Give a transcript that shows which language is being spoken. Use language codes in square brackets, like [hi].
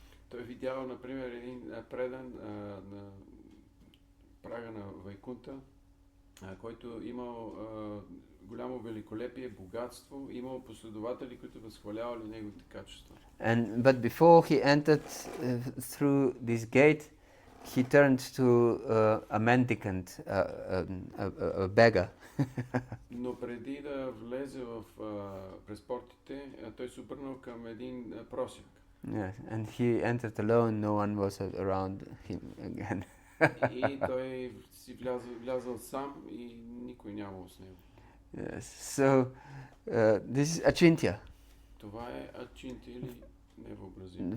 [bg] Той видял, например, един предан на прага на Вайкунта, който имал голямо великолепие, богатство, имал последователи, които възхвалявали неговите качества. [en] But before he entered through this gate, he turned to a mendicant, a beggar. [bg] Но преди да влезе през портите, той се обърнал към един просяк. [en] Yes, and he entered alone. No one was around him again. [bg] И той си влязал сам и никой нямал с него. [en] Yes. So this is achintya. [bg] Това е ачинтя или невъобразимо.